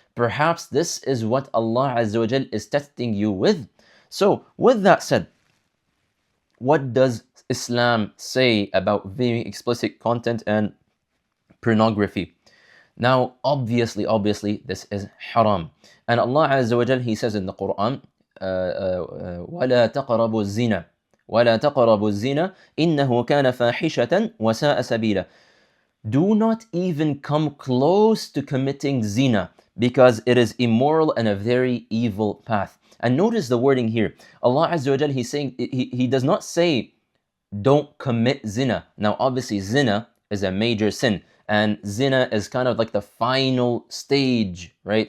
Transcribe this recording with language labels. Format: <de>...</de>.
<en>Perhaps this is what Allah Azza wa Jal is testing you with. So, with that said, what does Islam say about viewing explicit content and pornography? Now, obviously, this is haram. And Allah Azza wa Jal, He says in the Quran,</en> <ar>وَلَا تَقْرَبُوا الزِّنَا وَلَا تَقْرَبُوا الزِّنَا إِنَّهُ كَانَ فَاحِشَةً وَسَاءَ سَبِيلًا.</ar> <en>Do not even come close to committing zina, because it is immoral and a very evil path. And notice the wording here. Allah Azza wa Jal, He's saying, He does not say, don't commit zina. Now, obviously, zina is a major sin, and zina is kind of like the final stage, right?</en>